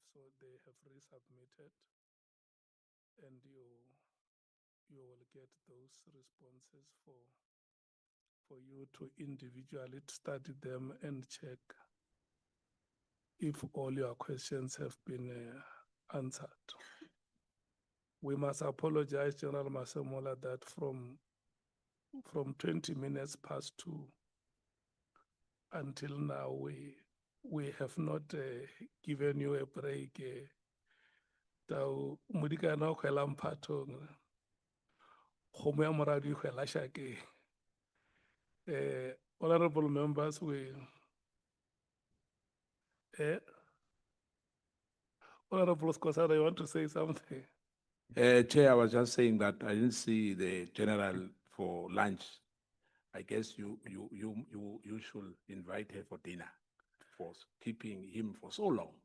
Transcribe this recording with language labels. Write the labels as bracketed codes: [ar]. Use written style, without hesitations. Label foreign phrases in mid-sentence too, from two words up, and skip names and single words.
[en] So they have resubmitted, and you will get those responses for you to individually study them and check if all your questions have been answered. We must apologize, General Masemola, that from 20 minutes past 2 until now, we have not given you a break. [nso] Tau modikana o kgwela mphatong, kgomo ya moradi e kgwela shakeng. [en] Honorable members, Honorable Skosana, you want to say something? Chair, I was just saying that I didn't see the general for lunch. I guess you should invite her for dinner for keeping him for so long.